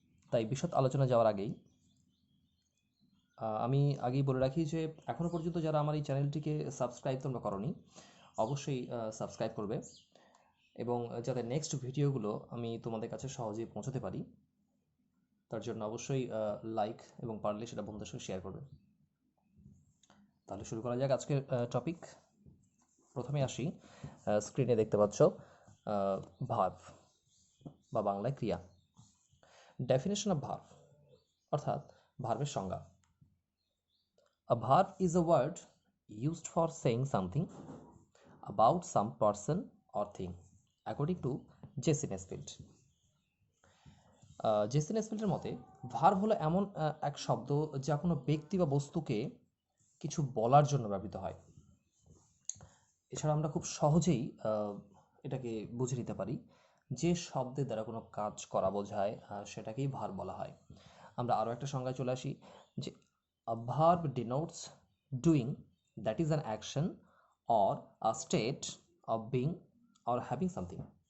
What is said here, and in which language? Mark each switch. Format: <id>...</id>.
<bn>তাই বিশদ আলোচনা যাওয়ার আগেই আমি আগেই বলে রাখি যে এখনও পর্যন্ত যারা আমার এই চ্যানেলটিকে সাবস্ক্রাইব তোমরা করোনি, অবশ্যই সাবস্ক্রাইব করবে, এবং যাতে নেক্সট ভিডিওগুলো আমি তোমাদের কাছে সহজেই পৌঁছাতে পারি তার জন্য অবশ্যই লাইক এবং পারলে সেটা বন্ধুদের সঙ্গে শেয়ার করবে। তাহলে শুরু করা যাক আজকের টপিক। প্রথমে আসি, স্ক্রিনে দেখতে পাচ্ছ ভার্ব বা বাংলায় ক্রিয়া। ডেফিনেশন অফ ভার্ব অর্থাৎ ভার্বের সংজ্ঞা।</bn> <en>A verb is a word used for saying something about some person or thing, according to J C Nesfield.</en> <bn>JC নেসফিল্ডের মতে ভার্ব হলো এমন এক শব্দ যা কোনো ব্যক্তি বা বস্তুকে কিছু বলার জন্য ব্যবহৃত হয়। এছাড়া আমরা খুব সহজেই এটাকে বুঝে নিতে পারি যে শব্দের দ্বারা কোনো কাজ করা বোঝায় সেটাকেই ভার্ব বলা হয়। আমরা আরও একটা সংজ্ঞায় চলে আসি যে</bn> <en>a verb denotes doing, that is an action or a state of being or having something.</en>